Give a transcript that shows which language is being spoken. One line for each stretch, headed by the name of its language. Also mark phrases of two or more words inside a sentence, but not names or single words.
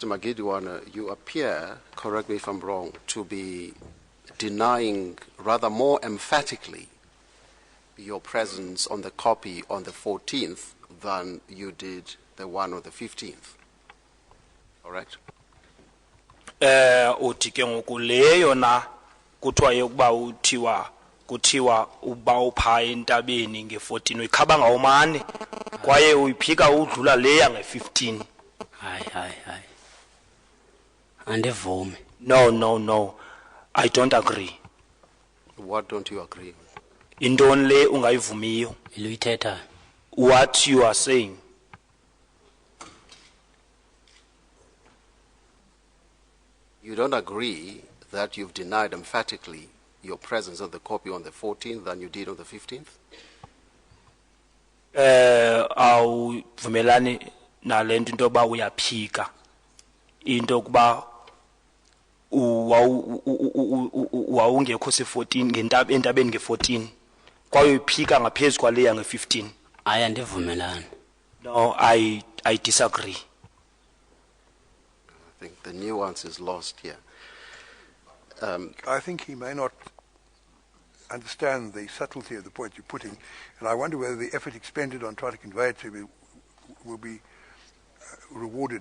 English: Magidiwana, you appear, correct me if I'm wrong, to be denying rather more emphatically your presence on the copy on the 14th than you did the one on the 15th. Correct?
Xhosa: Uthi ke ngoku leyo na kuthiwa yokuba kuthiwa uba upha entabeni nge-14 uyikhaba ngawumane kwaye uyiphika udlula leya nge-15. Hayi. Andivumi.
English: No, I don't agree. What don't you agree with?
Xhosa: Intoni le ungayivumiyo? Iluyithetha.
English: What you are saying? You don't agree that you've denied emphatically your presence of the copy on the 14th than you did on the 15th?
Xhosa: Awuvumelani nale nto into yoba uyaphika into yokuba wawungekho se-14 entabeni nge-14 kwaye uyiphika ngaphezu kwaleya nge-15. Hayi, andivumelani.
English: No, I disagree. I think the nuance is lost here. I think he may not understand the subtlety of the point you're putting, and I wonder whether the effort expended on trying to convey it to me will be rewarded.